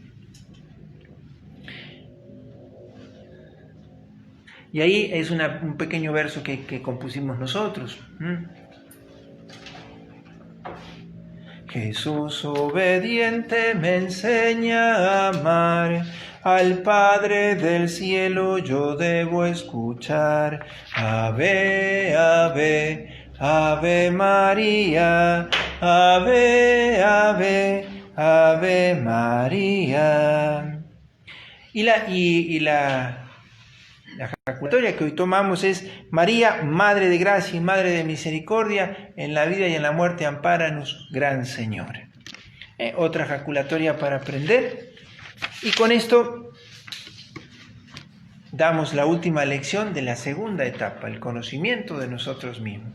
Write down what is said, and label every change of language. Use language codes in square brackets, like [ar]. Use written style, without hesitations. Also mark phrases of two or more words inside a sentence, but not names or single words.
[es] Y ahí es un pequeño verso que compusimos nosotros. Jesús obediente me enseña a amar, al Padre del cielo yo debo escuchar. [la] Ave, ave, ave María, ave, ave, ave María. [es] Y la jaculatoria que hoy tomamos es: María, Madre de Gracia y Madre de Misericordia, en la vida y en la muerte ampáranos, Gran Señora. Otra jaculatoria para aprender. Y con esto damos la última lección de la segunda etapa, el conocimiento de nosotros mismos.